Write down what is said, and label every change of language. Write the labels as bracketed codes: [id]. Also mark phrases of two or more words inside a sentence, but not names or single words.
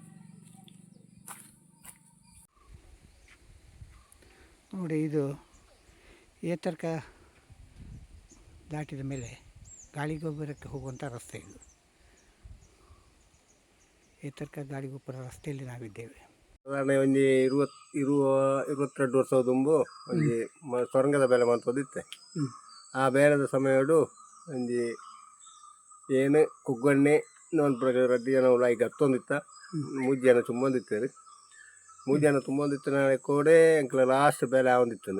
[kn] ನೋಡಿ, ಇದು ಏತರ್ಕ ದಾಟಿದ ಮೇಲೆ ಗಾಳಿಗೊಬ್ಬರಕ್ಕೆ ಹೋಗುವಂಥ ರಸ್ತೆ. ಇದು ಏತರ್ಕ ಗಾಳಿಗೊಬ್ಬರ ರಸ್ತೆಯಲ್ಲಿ ನಾವಿದ್ದೇವೆ. [tcy] ಸಾಧಾರಣ ಒಂಜಿ 22 ವರ್ಷ ತುಂಬು ಒಂಜಿ ಸೊರಂಗದ ಬೇಲೆ ಮಂತೋದಿತ್ತೆ. ಆ ಬೇಲದ ಸಮಯಡು ಒಂಜಿ ಏನು ಕುಗ್ಗಣ್ಣೆ ನೋಡ್ಬಿಡ ರಡ್ಡಿ ಜನ ಉಲಾಯಿ ಗತ್ತೊಂದಿತ್ತ. 3 ಜನ ತುಂಬೊಂದಿತ್ತೇರು. 3 ಜನ ತುಂಬೊಂದಿತ್ತ ನಾಳೆ ಕೋಡೆ ಎಂಕ್ಲ ಲಾಸ್ಟ್ ಬೇಲೆ ಆವೊಂದಿತ್ತನು.